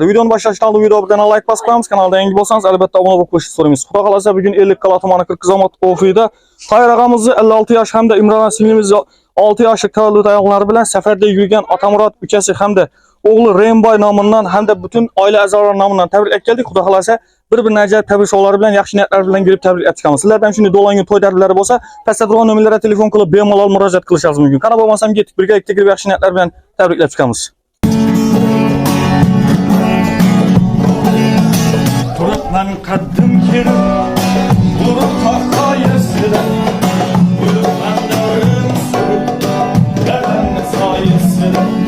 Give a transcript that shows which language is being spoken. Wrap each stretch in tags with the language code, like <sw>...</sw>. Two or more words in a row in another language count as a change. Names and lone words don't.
<uz>Videoni boshlashdan oldin video bilan like bosib qo'yamiz. Kanalda yangi bo'lsangiz albatta obuna bo'lib qo'yishni so'raymiz. Xudo xolasa bugun Ellikqal'a tumani Qirg'izomod ofida Toyir og'amizni 56 yosh hamda Imron singlimiz 6 yoshli tavallud ayollari bilan safarda yurgan Otamurod ukasi hamda o'g'li Remboy nomidan hamda butun oila a'zolari nomidan tabrik keldik. Xudo xolasa bir-birine acayip tabriklar bilan, yaxshi niyatlar bilan kelib tabrik etamiz. Sizlardan shunday do'langan to'y tabriklari bo'lsa, pastda turgan nomerlarga telefon qilib bemalol murojaat qilishingiz mumkin. Qara bo'lmasam ketdik, birgalikda kelib yaxshi niyatlar bilan tabriklab chiqamiz. Turuplan qaddim kirib, urib taqoyasida, yuribman davrim surib, dadamni soyasida.</uz>